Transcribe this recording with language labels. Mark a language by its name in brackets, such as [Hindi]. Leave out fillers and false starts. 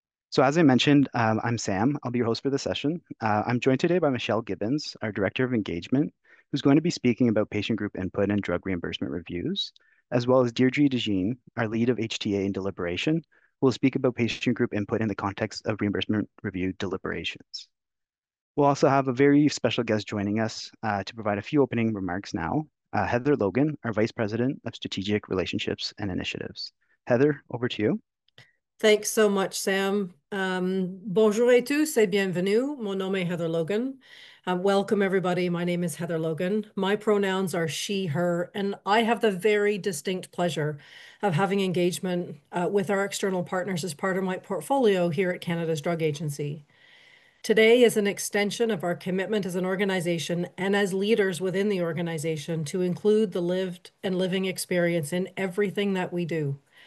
[English] So as I mentioned, I'm Sam. I'll be your host for the session. I'm joined today by Michelle Gibbens, our Director of Engagement, who's going to be speaking about patient group input and drug reimbursement reviews, as well as Deirdre DeJean, our lead of HTA and deliberation, who will speak about patient group input in the context of reimbursement review deliberations. We'll also have a very special guest joining us to provide a few opening remarks now, Heather Logan, our Vice President of Strategic Relationships and Initiatives. Heather, over to you. Thanks so much, Sam. [French] Bonjour et tous et bienvenue. Mon nom est Heather Logan. [English] Welcome, everybody. My name is Heather Logan. My pronouns are she, her, and I have the very distinct pleasure of having engagement with our external partners as part of my portfolio here at Canada's Drug Agency. Today is an extension of our commitment as an organization and as leaders within the organization to include the lived and living experience in everything that we do.